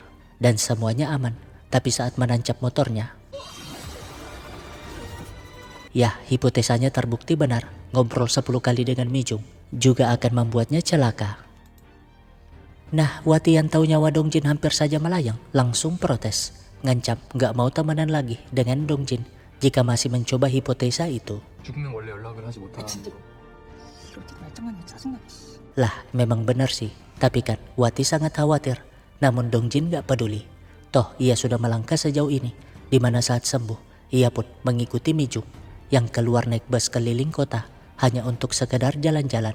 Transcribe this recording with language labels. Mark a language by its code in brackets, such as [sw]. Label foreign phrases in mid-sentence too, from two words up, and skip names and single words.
[id] Dan semuanya aman, tapi saat menancap motornya, ya, hipotesanya terbukti benar. Ngobrol 10 kali dengan Mijung juga akan membuatnya celaka. Nah, Wati yang tahu nyawa Dongjin hampir saja melayang langsung protes, ngancam gak mau temenan lagi dengan Dongjin jika masih mencoba hipotesa itu. [ko] 죽으면 원래 연락을 하지 못하는 [id] Lah, memang benar sih, tapi kan Wati sangat khawatir. Namun Dongjin gak peduli. Toh ia sudah melangkah sejauh ini, di mana saat sembuh ia pun mengikuti Mijung yang keluar naik bus keliling kota hanya untuk sekedar jalan-jalan.